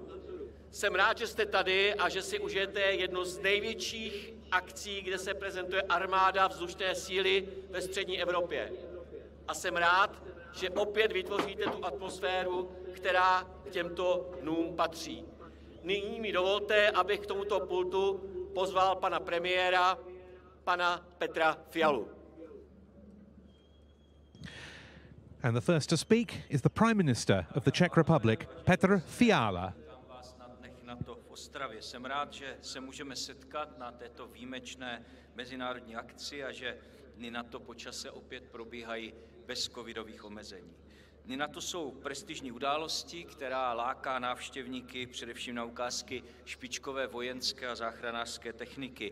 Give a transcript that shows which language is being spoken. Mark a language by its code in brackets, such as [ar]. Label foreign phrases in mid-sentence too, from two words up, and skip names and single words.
[cs] Jsem rád, že jste tady a že si užijete jednu z největších akcí, kde se prezentuje armáda vzdušné síly ve střední Evropě. A jsem rád, že opět vytvoříte tu atmosféru, která k těmto dnům patří. Nyní mi dovolte, abych k tomuto pultu pozval pana premiéra, pana Petra Fialu. [en] And the first to speak is the Prime Minister of the Czech Republic, Petr Fiala. [cs] Vítám vás na dnech NATO v Ostravě. Jsem rád, že se můžeme setkat na této výjimečné mezinárodní akci a že dny NATO po čase opět probíhají bez covidových omezení. Dny NATO jsou prestižní události, která láká návštěvníky především na ukázky špičkové vojenské a záchranářské techniky.